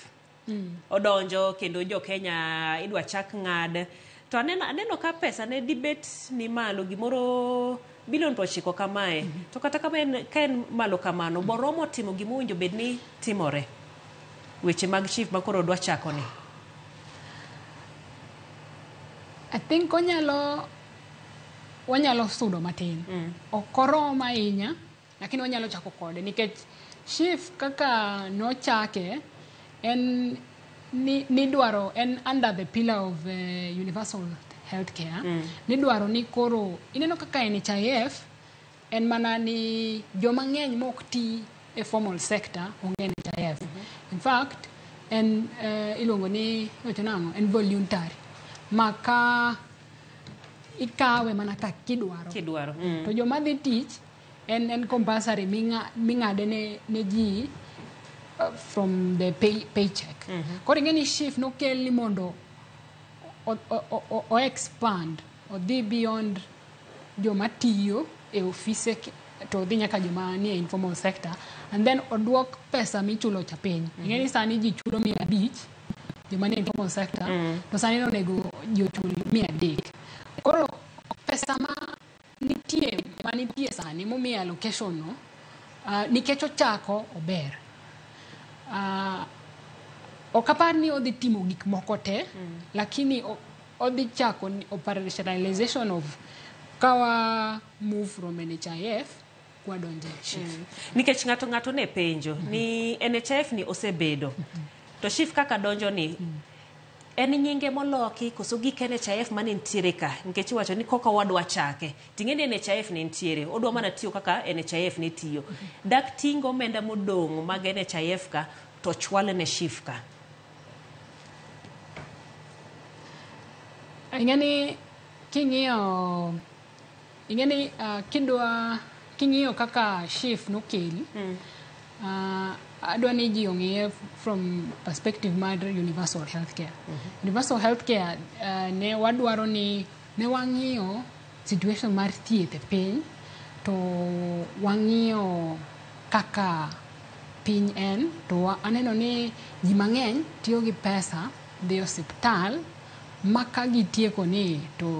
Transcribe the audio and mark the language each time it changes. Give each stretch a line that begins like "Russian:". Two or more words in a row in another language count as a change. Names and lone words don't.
Luo (Kenya and Tanzania): Odonjo kendo jo Kenya idwa chak ng'ad. To aneno ka pesa ne dibet ni malo gimoro bilion 9 kamae. To kata ka en malo kamano, boromo timo gimowinjo bed ni timore. Weche mag SHIF ma koro dwa chako ni.
English: I think
Luo (Kenya and Tanzania): wanyalo sudo matin. Okoromo ahinya, lakini wanyalo chako kode nikech SHIF kaka nochake en nidwaro en
English: under the pillar of universal healthcare.
Luo (Kenya and Tanzania): Nidwaro ni koro ineno kaka NHIF en mana ni joma ng'eny mok ti e
English: formal sector
Luo (Kenya and Tanzania): onge NHIF.
English: In fact
Luo (Kenya and Tanzania): en ilongo ni en voluntary. Maka ikawe mana ka kidwaro. To joma dhi tich en compulsory ming'ade ne ji
English: from the paycheck.
Luo (Kenya and Tanzania): Koro ing'eni SHIF nokel mondo o expand, o dhi beyond joma tiyo e ofise to dhi nyaka joma nie
English: informal sector, and then
Luo (Kenya and Tanzania): oduok pesa michulo cha piny. Ing'e ni sani ji chulo 500 joma nie
English: informal sector,
Luo (Kenya and Tanzania): to sani onego ji ochul 300. Koro pesa manitie sani momiye allocation no, nikech ochako ober. Ok apar ni odhi timo gik moko te, lakini odhi chako
English: operationalization of
Luo (Kenya and Tanzania): kawa
English: move from NHIF
Luo (Kenya and Tanzania): kwa donje SHIF. Nikech ng'ato ne penjo ni NHIF ni osebedo. To SHIF kaka donjo ni en nyinge moloki koso gik NHIF mane ntiere ka, nikech wacho ni koka wadwa chake. Ting'eni NHIF ne ntiere, odwa mana tiyo kaka NHIF ne tiyo. Dak tingo omenda modong' mag NHIF ka to chwale ne SHIF ka. Ing'eni king'iyo kaka SHIF nokel, adwa ni ji ong'iye
English: from perspective
Luo (Kenya and Tanzania): mar
English: universal healthcare.
Luo (Kenya and Tanzania): Universal healthcare ne wadwaro ni ne wang'iyo situation mar thieth e piny, to wang'iyo kaka piny en, to aneno ni ji mang'eny tiyo gi pesa dhi osiptal maka gitieko ni to